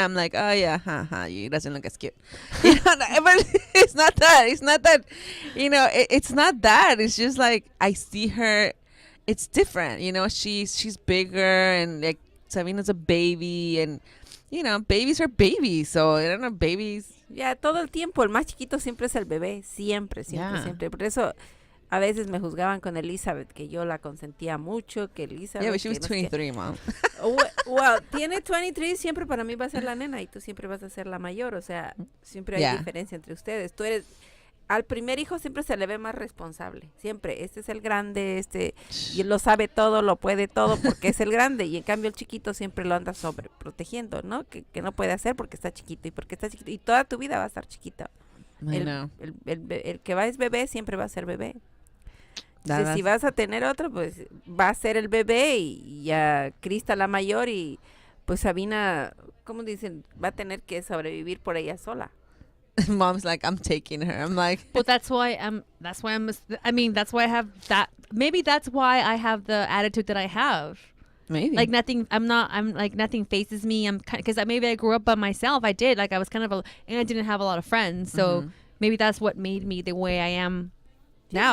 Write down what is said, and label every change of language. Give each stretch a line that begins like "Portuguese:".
English: I'm like, oh yeah, you doesn't look as cute. But it's not that. It's not that. It's not that. It's just like I see her. It's different, she's bigger, and like Sabina's a baby, and babies are babies, so I don't know, babies.
Spanish: Ya, todo el tiempo, el más chiquito siempre es el bebé, siempre,
English: Yeah.
Spanish: siempre. Por eso a veces me juzgaban con Elizabeth, que yo la consentía mucho, que Elizabeth...
English: Yeah, but she was
Spanish: que no sé qué.
English: 23, mom.
Spanish: Well, tiene 23, siempre para mí va a ser la nena y tú siempre vas a ser la mayor, o sea, siempre hay
English: Yeah.
Spanish: diferencia entre ustedes. Tú eres... Al primer hijo siempre se le ve más responsable, siempre. Este es el grande, y él lo sabe todo, lo puede todo porque es el grande, y en cambio el chiquito siempre lo anda sobreprotegiendo, ¿no? Que no puede hacer porque está chiquito, y toda tu vida va a estar chiquito.
English: I know.
Spanish: El que va es bebé, siempre va a ser bebé.
English: That-
Spanish: Entonces, si vas a tener otro, pues va a ser el bebé, y ya Krista la mayor, y pues Sabina, ¿cómo dicen? Va a tener que sobrevivir por ella sola.
English: Mom's like, I'm taking her. I'm like, but that's why I have that. Maybe that's why I have the attitude that I have. maybe. Like nothing phases me. Because maybe I grew up by myself. I did. Like I was and I didn't have a lot of friends. So maybe that's what made me the way I am now.